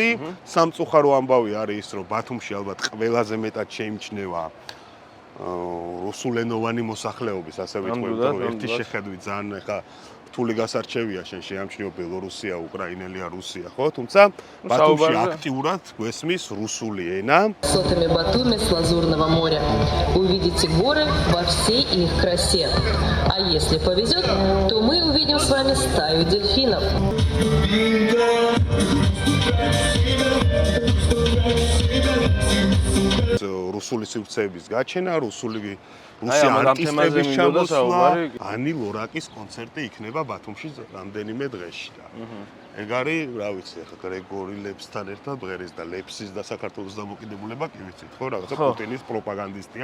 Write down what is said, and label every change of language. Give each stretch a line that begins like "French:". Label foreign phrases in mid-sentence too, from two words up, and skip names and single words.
Georgian: სამწუხარო ამბავი არის ის, რომ ბათუმში ალბათ ყველაზე მეტად შეიმჩნევა რუსულენოვანი მოსახლეობის, ასე ვიტყვი, რომ ერთი შეხედვით ძალიან ახლა რთული გასარჩევია, შენ შეამჩნიო ბელორუსია, უკრაინელია, რუსია, ხო? თუმცა ბათუმში აქტიურად გვესმის რუსული ენა.
Russian: Сотами Батуми с Лазурного моря увидите горы во всей их красе. А если повезет, то мы увидим с вами стаю дельфинов.
Georgian: რუსული სივრცეების გაჩენა, რუსი არტისტების ჩამოსვლა, ანი ლორაკის კონცერტი იქნება ბათუმში რამდენიმე დღეში და ეგ არის, რა ვიცი, ახლა გრეგორი ლეპსთან ერთად ბღერის და ლეპსის და საქართველოს დამოკიდებულება კი ვიცით, ხო, რაღაცა პუტინის პროპაგანდისტია.